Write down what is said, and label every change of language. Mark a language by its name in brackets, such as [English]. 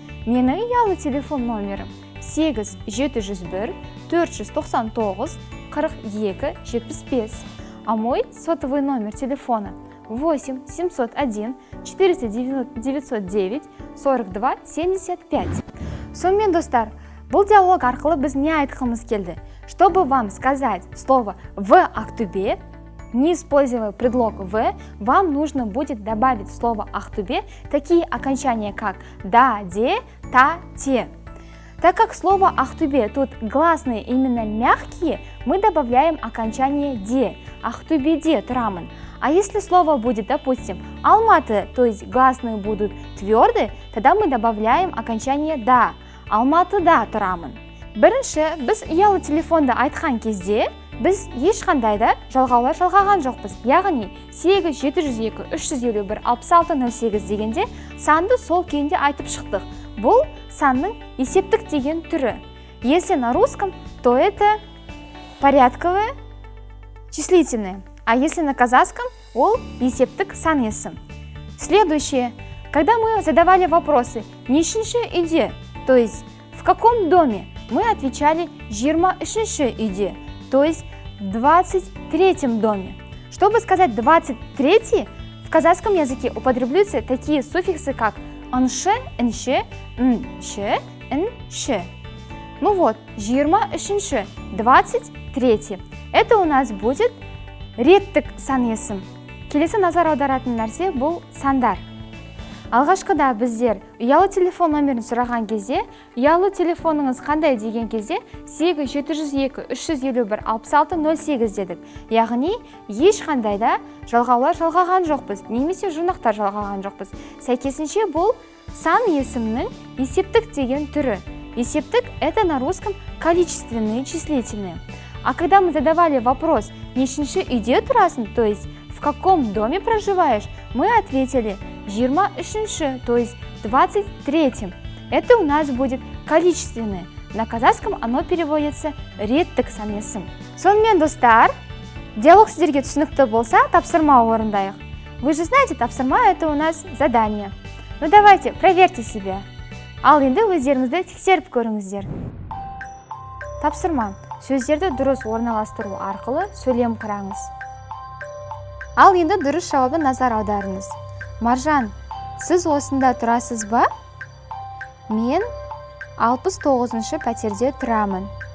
[Kazakh] Менің ұялы телефон номерім 8-701-499-42-75. [Russian] А мой сотовый номер телефона 8-701-409-42-75. [Kazakh] Сонымен, достар, бұл диалог арқылы біз не айтқымыз келді? [Russian] Чтобы вам сказать слово «в Ақтөбе», не используя предлог «в», вам нужно будет добавить в слово «Ақтөбе» такие окончания, как «да», «де», «та», «те». Так как слово «Ақтөбе» тут гласные именно мягкие, мы добавляем окончание «де». [Kazakh] Ақтөбеде тұрамын. [Russian] А если слово будет, допустим, Алматы, то есть гласные будут твердые, тогда мы добавляем окончание «да». [Kazakh] Алматыда тұрамын. Бірінші, біз ұялы телефонда айтқан кезде, біз ешқандай да жалғаулар жалғаған жоқпыз. Яғни 8-702-351-6608 дегенде санды сол күйінде айтып шықтық. Бұл санның есептік деген түрі. [Russian] Если на русском, то это порядковое числительное. А если на казахском, [Kazakh] ол есептік сан есім. [Russian] Следующее. Когда мы задавали вопросы [Kazakh] «нешінші үйде», [Russian] то есть «в каком доме?», мы отвечали [Kazakh] «23-ші үйде», [Russian] то есть в 23-м доме. Чтобы сказать 23-й, в казахском языке употребляются такие суффиксы, как «нш», «нш», «нш», «нш». Ну вот, 23-ші, 23-й. Это у нас будет реттік сан есім. [Kazakh] Келесі назар аударатын нәрсе бұл сандар. Алғашқыда біздер ұялы телефон номерін сұраған кезде, ұялы телефоныңыз қандай деген кезде 8-702-351-6608 дедік. Яғни, ешқандай да жалғаулар жалғаған жоқпыз, немесе жұрнақтар жалғаған жоқпыз. Сәйкесінше бұл сан есімнің есептік деген түрі. [Russian] Есептік – это на русском количественные, числительные. А когда мы задавали вопрос [Kazakh] «нешінші үйде тұрасың?», [Russian] то есть «в каком доме проживаешь?», мы ответили 23-ші, то есть 23-м. Это у нас будет количественное. На казахском оно переводится «реттік санесім». [Kazakh] Сонымен достар, диалог сіздерге түсінікті болса, тапсырма орындайық. [Russian] Вы же знаете, тапсырма это у нас задание. Ну давайте, проверьте себя. [Kazakh] Ал енді өздеріңізді тексеріп көріңіздер. Тапсырма. Сөздерді дұрыс орналастыру арқылы сөйлем құраңыз. Ал енді дұрыс жауабы назар аударыңыз. Маржан, сіз осында тұрасыз ба? Мен 69-шы пәтерде тұрамын.